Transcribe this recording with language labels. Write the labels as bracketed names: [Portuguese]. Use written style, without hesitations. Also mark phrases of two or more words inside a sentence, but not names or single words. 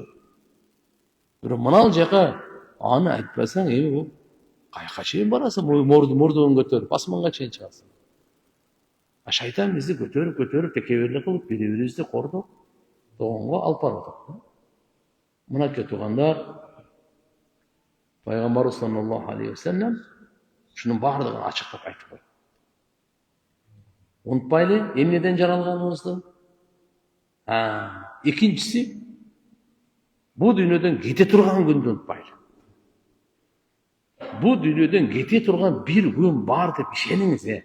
[Kyrgyz] Бирок мынал жака аны айтпасаң, бул каяка чейин барасың? Мурдугун көтөрүп, асманга чейин чыгасың. Шайтан бизди көтөрүп, текеберлик кылып, бири-бирибизди кордоп, тоонго алып барып атат. Мынакей туугандар, пайгамбарыбыз [Arabic] صلى الله عليه وسلم [Kyrgyz] ушунун бардыгын ачыктап айтып койду. Унутпайлы, эмнеден жаралганыбызды. Экинчиси, бул дүйнөдөн кете турган күндү унутпайлы. Бул дүйнөдөн кете турган бир күн бар деп ишениңиз.